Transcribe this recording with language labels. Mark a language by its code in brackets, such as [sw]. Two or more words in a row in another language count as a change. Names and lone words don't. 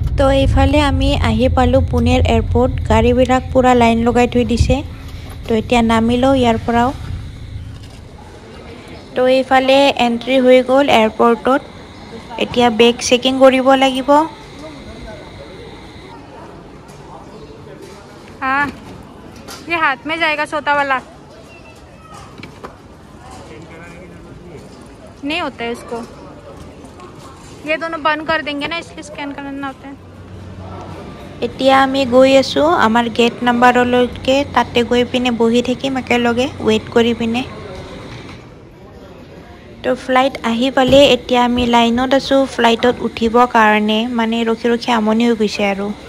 [as] এইফালে আমি আহি পালোঁ পুনেৰ এয়াৰপোৰ্ট। গাড়ীবিলাক পুৰা লাইন লগাই থৈ দিছে। তো এতিয়া নামিলোঁ ইয়াৰ পৰাও। তো এইফালে এন্ট্ৰি হৈ গ'ল এয়াৰপোৰ্টত। এতিয়া বেগ চেকিং কৰিব লাগিব। [hi] हाँ, ये हाथ में जाएगा छोटा वाला, नहीं होता है इसको। ये दोनों बंद कर देंगे ना, इसलिए स्कैन करना होता है। [as] এতিয়া আমি গৈ আছোঁ আমাৰ গেট নাম্বাৰলৈকে। তাতে গৈ পিনে বহি থাকিম একেলগে ৱেইট কৰি পিনে। তো ফ্লাইট আহি পালে এতিয়া আমি লাইনত আছোঁ ফ্লাইটত উঠিবৰ কাৰণে। মানে ৰখি ৰখি আমনি হৈ গৈছে আৰু।